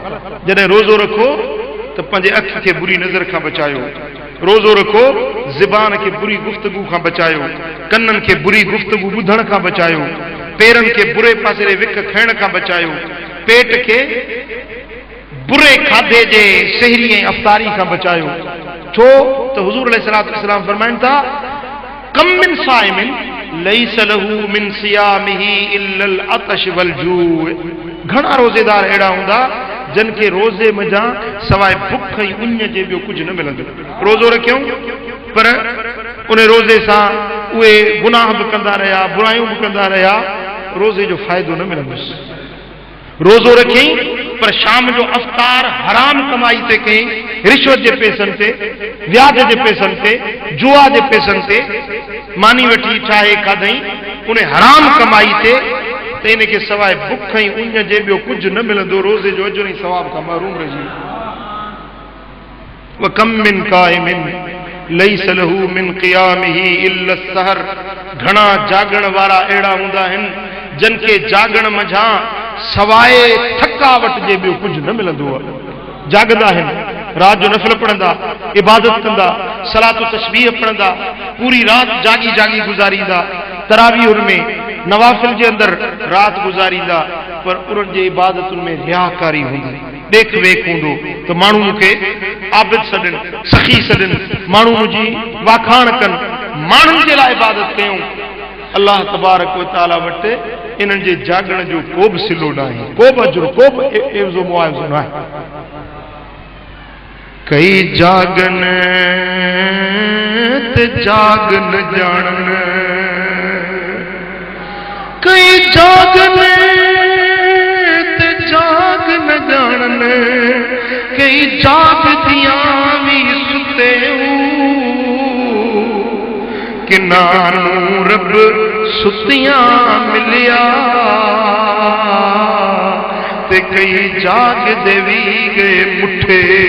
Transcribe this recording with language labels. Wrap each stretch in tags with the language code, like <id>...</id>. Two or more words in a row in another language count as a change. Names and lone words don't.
<sd>जॾहिं रोज़ो रखो त पंहिंजे अख खे बुरी नज़र खां बचायो, रोज़ो रखो ज़बान खे बुरी गुफ़्तगू खां बचायो, कननि खे बुरी गुफ़्तगू ॿुधण खां बचायो, पेरनि खे बुरे पासे विक खाइण खां बचायो, पेट खे बुरे खाधे जे सहरी ऐं अफ़तारी खां बचायो। छो त हुज़ूर</sd> <ar>عليه الصلاة والسلام</ar> <sd>फरमाइनि था</sd> <ar>كم من صائم ليس له من صيامه إلا العطش والجوع.</ar> <sd>घणा रोज़ेदार अहिड़ा हूंदा जिन खे रोज़े मज़ा सवाइ बुख ऐं उञ जे ॿियो कुझु न मिलंदो। रोज़ो रखियऊं पर उन रोज़े सां उहे गुनाह बि कंदा रहिया, बुरायूं बि कंदा रहिया, रोज़े जो फ़ाइदो न मिलंदुसि। रोज़ो रखियईं पर शाम जो अफ़तार हराम कमाई ते कयईं, रिश्वत जे पैसनि ते, व्याज जे पैसनि ते, जुआ जे पैसनि ते मानी वठी ठाहे खाधई, उन हराम कमाई ते, त इनखे सवाइ बुख ऐं उञ जे ॿियो कुझु न मिलंदो। रोज़े जो अजर ऐं सवाब खां महरूम रहिजी।</sd> <ar>وكم من قائم ليس له من قيامه إلا السهر.</ar> <sd>घणा जागण वारा अहिड़ा हूंदा आहिनि जिन खे जागण मझां सवाइ थकावट जे ॿियो कुझु न मिलंदो आहे। जागंदा आहिनि, रात जो नफ़िल पढ़ंदा, इबादत कंदा, सलात तस्बीह पढ़ंदा, पूरी रात जागी जागी गुज़ारींदा, तरावीह में नवाफिल जे अंदर रात गुज़ारींदा, पर उन्हनि जे इबादतुनि में रियाकारी हूंदी, देख वेख हूंदो त माण्हू खे आबिद सॾनि, सखी सॾनि, माण्हू मुंहिंजी वाखाण कनि, माण्हुनि जे लाइ इबादत कयूं।</sd> <ar>الله تبارك وتعالى</ar> <sd>वटि इन्हनि जे जागण जो को बि सिलो न आहे, को बि अजुर, को बि एवज़ो मुआवज़ो न आहे।</sd> <pa>ਕਈ ਜਾਗਨ ਤੇ ਜਾਗ ਨ ਜਾਣਨ, ਕਈ ਜਾਗਨ ਤੇ ਜਾਗ ਨ ਜਾਣਨ, ਕਈ ਜਾਗਦਿਆਂ ਭੀ ਸੁੱਤੇ ਕਿਨਾਨੂੰ ਰੱਬ ਸੁੱਤਿਆਂ ਮਿਲਿਆ, ਤੇ ਕਈ ਜਾਗ ਦੇਵੀ ਗਏ ਮੁੱਠੇ</pa>